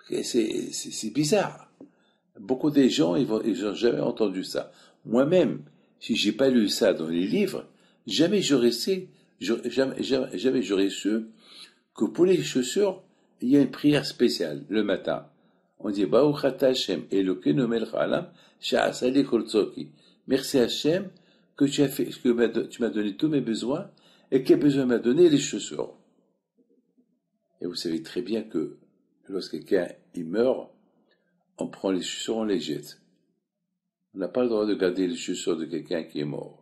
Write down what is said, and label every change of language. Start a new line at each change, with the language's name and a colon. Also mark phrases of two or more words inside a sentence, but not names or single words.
French: C'est bizarre. Beaucoup de gens, ils n'ont jamais entendu ça. Moi-même, Si j'ai pas lu ça dans les livres, jamais j'aurais su que pour les chaussures, il y a une prière spéciale le matin. On dit
Hebrew: ברוך אתה השם אלוקינו מלך העולם שעשה לי כל צרכי.
French: Merci Hashem que tu m'as donné tous mes besoins et quel besoin m'a donné les chaussures. Et vous savez très bien que lorsque quelqu'un il meurt, on prend les chaussures, on les jette. On n'a pas le droit de garder les chaussures de quelqu'un qui est mort.